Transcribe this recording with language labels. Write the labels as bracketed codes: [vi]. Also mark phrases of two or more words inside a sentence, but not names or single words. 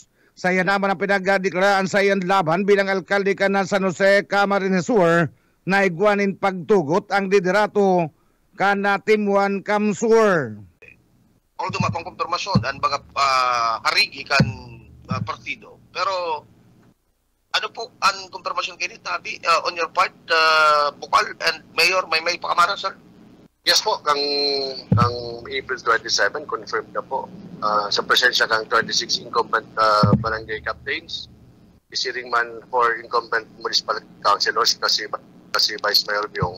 [bik] Saya naman ang pinagdeklaraan sa iyan laban bilang alkalde ka na San Jose, Camarines Sur na igwanin pagtugot ang liderato ka na Timuan Kamsur. Although mapangkonfirmasyon ang mga harigi kan partido. Pero ano po ang konfirmasyon kayo tabi [en] on your part, [bik] Bukal and Mayor Maymay Pacamara, sir? Yes po, kang April 27, confirmed na po. Sa presensya ng 26 [en] incumbent barangay captains, [bik] isiring man for [en] incumbent municipal councilors [bik] kasi Vice Mayor Biong.